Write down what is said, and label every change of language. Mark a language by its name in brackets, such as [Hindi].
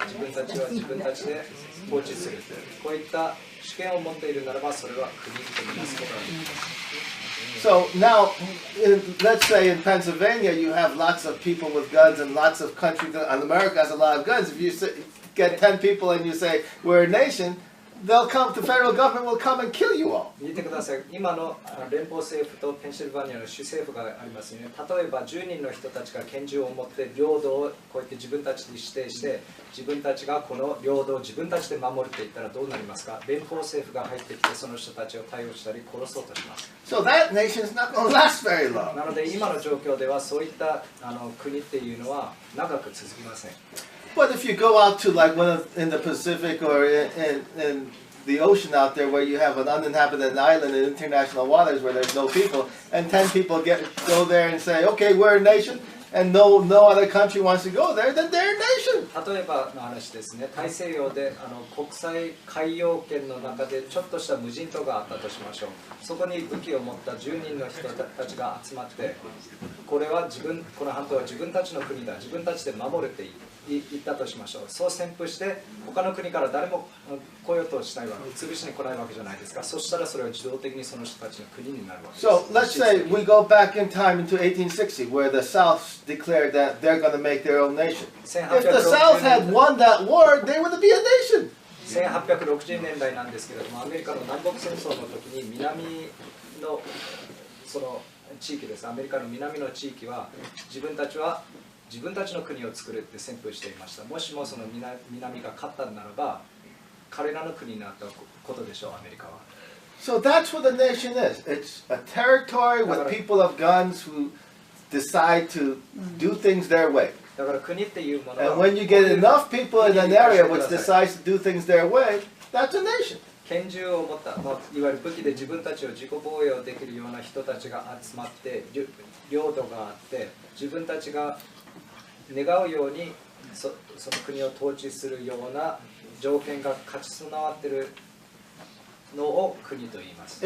[Japanese] 自分たちは自分たちで統治する。こういった主権を持っているならばそれは国とみなすことができます。 [English] So now, let's say in Pennsylvania, you have lots of people with guns and lots of countries, and America has a lot of guns. If you get 10 people and you say, we're a nation, they'll come, the federal government will come and kill you all. [Japanese] 見てください。今の連邦政府とペンシルバニアの州政府がありますね。例えば10人の人たちが拳銃を持って領土をこうやって自分たちに指定して、自分たちがこの領土を自分たちで守るって言ったらどうなりますか？連邦政府が入ってきてその人たちを逮捕したり殺そうとします。 [English] So that nation is not going to last very long. [Japanese] なので今の状況ではそういった国っていうのは長く続きません。 [English] But if you go out to like in the Pacific or in the ocean out there where you have an uninhabited island in international waters where there's no people, and 10 people go there and say, okay, we're a nation, and no other country wants to go there, then they're a nation. [Japanese] 例えばの話ですね、大西洋で国際海洋圏の中でちょっとした無人島があったとしましょう。そこに武器を持った10人の人たちが集まって、この半島は自分たちの国だ、自分たちで守るって言ったとしましょう。そう宣布して他の国から誰も来ようとしないわけ、潰しに来ないわけじゃないですか。そしたらそれは自動的にその人たちの国になるわけです。 [English] So let's say we go back in time into 1860 where the South declared that they're going to make their own nation. If the South had won that war, they would be a nation. [Japanese] 1860年代なんですけれども、アメリカの南北戦争の時に南のその地域です。アメリカの南の地域は自分たちの国を作るって宣布していました。もしもその南が勝ったならば、彼らの国になったことでしょう、アメリカは。 [English] So that's what a nation is. It's a territory with people of guns who decide to do things their way. [Japanese] だから国っていうものは、 [English] And when you get enough people in an area which decides to do things their way, that's a nation. [Japanese] 拳銃を持った、いわゆる武器で自分たちを自己防衛をできるような人たちが集まって、領土があって自分たちが願うようにその国を統治するような条件が勝ち備わっているのを国と言います。